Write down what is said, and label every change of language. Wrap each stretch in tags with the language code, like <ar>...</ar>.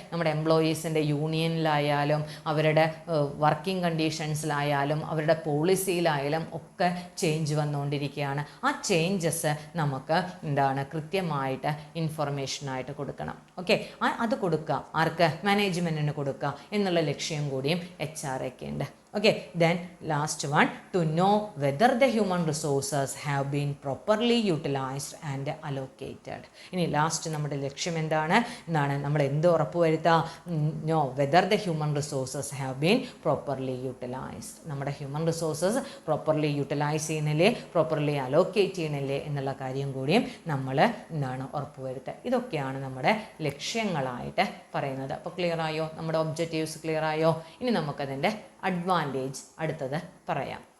<ml>നമ്മുടെ എംപ്ലോയീസിൻ്റെ യൂണിയനിലായാലും അവരുടെ വർക്കിംഗ് കണ്ടീഷൻസിലായാലും അവരുടെ പോളിസിയിലായാലും ഒക്കെ ചേഞ്ച് വന്നുകൊണ്ടിരിക്കുകയാണ്. ആ ചേഞ്ചസ് നമുക്ക് എന്താണ് കൃത്യമായിട്ട് ഇൻഫർമേഷനായിട്ട് കൊടുക്കണം. ഓക്കെ, അത് കൊടുക്കുക. ആർക്ക്? മാനേജ്മെൻറ്റിന് കൊടുക്കുക എന്നുള്ള ലക്ഷ്യം കൂടിയും HRAക്ക് ഉണ്ട്.</ml> <en>Okay, then last one, to know whether the human resources have been properly utilized and allocated.</en> <ml>ഇനി ലാസ്റ്റ് നമ്മുടെ ലക്ഷ്യം എന്താണ്? നമ്മൾ എന്ത് ഉറപ്പുവരുത്താം?</ml> <en>know whether the human resources have been properly utilized.</en> <ml>നമ്മുടെ ഹ്യൂമൻ റിസോഴ്സസ് പ്രോപ്പർലി യൂട്ടിലൈസ് ചെയ്യുന്നില്ലേ, പ്രോപ്പർലി അലോക്കേറ്റ് ചെയ്യണില്ലേ എന്നുള്ള കാര്യം കൂടിയും നമ്മൾ ഉറപ്പുവരുത്തുക. ഇതൊക്കെയാണ് നമ്മുടെ ലക്ഷ്യങ്ങളായിട്ട് പറയുന്നത്. അപ്പോൾ ക്ലിയർ ആയോ? നമ്മുടെ ഒബ്ജക്റ്റീവ്സ് ക്ലിയർ ആയോ? ഇനി നമുക്കതിൻ്റെ അഡ്വാൻറ്റേജ് അടുത്തത് പറയാം.</ml>